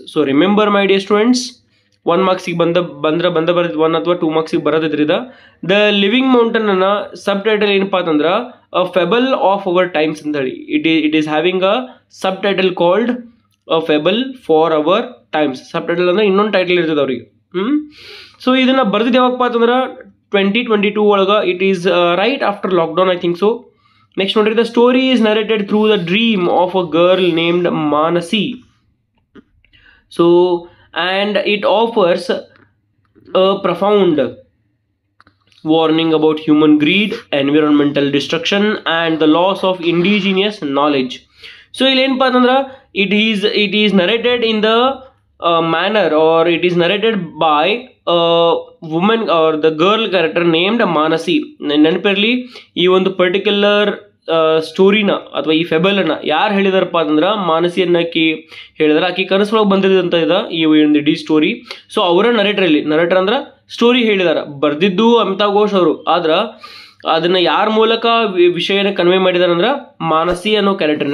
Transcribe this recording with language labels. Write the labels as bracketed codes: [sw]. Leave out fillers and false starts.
[en] so remember my dear students, [kn] 1 ಮಾರ್ಕ್ಸಿಗೆ ಬರೋದು 1 ಅಥವಾ 2 ಮಾರ್ಕ್ಸಿಗೆ ಬರೋದಿದ್ರಿಂದ the living mountain ಅನ್ನ ಸಬ್ ಟೈಟಲ್ ಏನಪ್ಪಾ ಅಂತಂದ್ರೆ ಅ ಫೆಬಲ್ ಆಫ್ ಅವರ್ ಟೈಮ್ಸ್ ಅಂತ ಹೇಳಿ [en] It is having a subtitle called a fable for our times. [kn] Sub title ಅಂದ್ರೆ ಇನ್ನೊಂದು ಟೈಟಲ್ ಇರ್ತದೆ ಅವ್ರಿಗೆ. ಸೊ ಇದನ್ನ ಬರ್ದಿದ್ದು ಯಾವಾಗಪ್ಪ ಅಂತಂದ್ರೆ 2022 ಒಳಗೆ. [en] It is right after lockdown, I think so. Next ನೋಡ್ರಿ, the story is narrated through the dream of a girl named Manasi. So and it offers a profound warning about human greed, environmental destruction, and the loss of indigenous knowledge. So [kn] ಇಲ್ಲಿ ಏನಪ್ಪಾ ಅಂತಂದ್ರೆ [en] it is narrated in the manner, or it is narrated by a woman or the girl character named Manasi. [kn] ನೆನಪಿರಲಿ, ಈ ಒಂದು particular ಸ್ಟೋರಿನ ಅಥವಾ ಈ ಫೆಬಲನ್ನ ಯಾರು ಹೇಳಿದಾರಪ್ಪ ಅಂತಂದ್ರೆ ಮಾನಸಿಯನ್ನ ಆಕಿ ಹೇಳಿದಾರೆ. ಆಕಿ ಕನಸೊಳಗೆ ಬಂದಿದ್ದಂತ ಈ ಒಂದು ಇಡೀ ಸ್ಟೋರಿ. ಸೊ ಅವರ ನರೇಟರ್ ಅಂದ್ರೆ ಸ್ಟೋರಿ ಹೇಳಿದಾರೆ. ಬರ್ದಿದ್ದು ಅಮಿತಾವ್ ಘೋಷ್ ಅವರು, ಆದ್ರೆ ಅದನ್ನ ಯಾರ ಮೂಲಕ ವಿಷಯನ ಕನ್ವೆ ಮಾಡಿದಾರೆ ಅಂದ್ರೆ ಮಾನಸಿ ಅನ್ನೋ ಕ್ಯಾರೆಕ್ಟರ್.